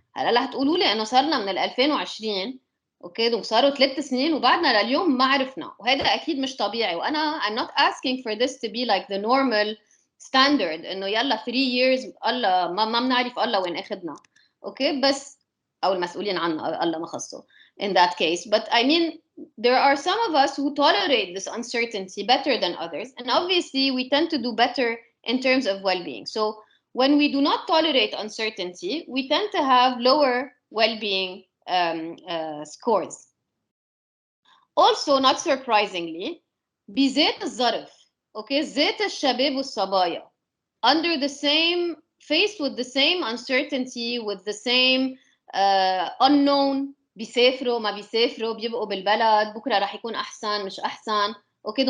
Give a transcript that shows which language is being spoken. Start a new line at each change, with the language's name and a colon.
Arabic: هلا رح تقولوا لي انه صرنا من 2020 اوكي وصاروا 3 سنين وبعدنا لليوم ما عرفنا، وهذا اكيد مش طبيعي. وانا
English: I'm not asking for this to be like the normal standard
Arabic: انه يلا
English: 3 years
Arabic: الله ما بنعرف الله وين اخذنا، اوكي، بس او المسؤولين عنه الله ما خصه
English: in that case. But I mean there are some of us who tolerate this uncertainty better than others, and obviously we tend to do better in terms of well-being. So when we do not tolerate uncertainty, we tend to have lower well-being scores. Also, not surprisingly,
Arabic: بذات الظرف,
English: okay,
Arabic: ذات الشباب والصبايا,
English: under the same, faced with the same uncertainty, with the same unknown,
Arabic: بيسافروا ما بيسافروا, بيبقوا بالبلد, بكره رح يكون احسن مش احسن, اوكي.